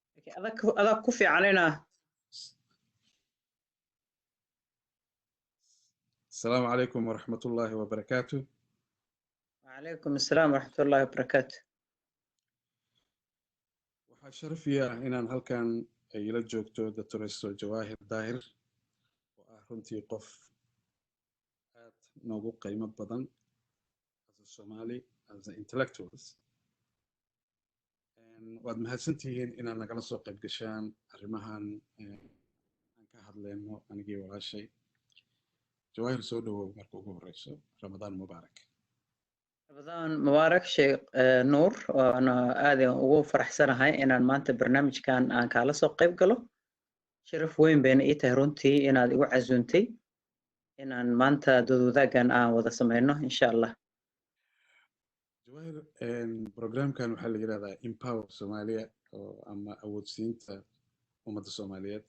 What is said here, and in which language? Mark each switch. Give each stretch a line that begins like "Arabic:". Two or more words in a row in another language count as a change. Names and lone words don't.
Somali: adag ku fiicanina.
Arabic: السلام عليكم ورحمة الله وبركاته. وعليكم السلام ورحمة الله وبركاته.
Somali: waxaa sharafiya inaan halkan ila joogto Dr. Jawaahir Daahir oo ah runtii qof aad noogu qiimo badan
English: as a Somali, as a intellectuals.
Somali: waad mahadsantihiin inaad nagala soo qayb gashaan arrimahan aan ka hadlayno anigii walaashay. Jawaahir, soo dhawow marka ugu horeyso.
Arabic: رمضان مبارك. رمضان مبارك شيخ نور.
Somali: وأنا آدي ugu faraxsanahay inaan maanta barnaamijkan aan kala soo qayb galo. sharaf weyn bayna ii tahay runtii inaad igu casuuntay inaan maanta doodwadaagan aan wada sameyno
Arabic: إن شاء الله.
Somali: Jawaahir, programkan waxaa la yiraahdaa Empower Somalia oo ama awoodsiinta ummadda Soomaaliyeed.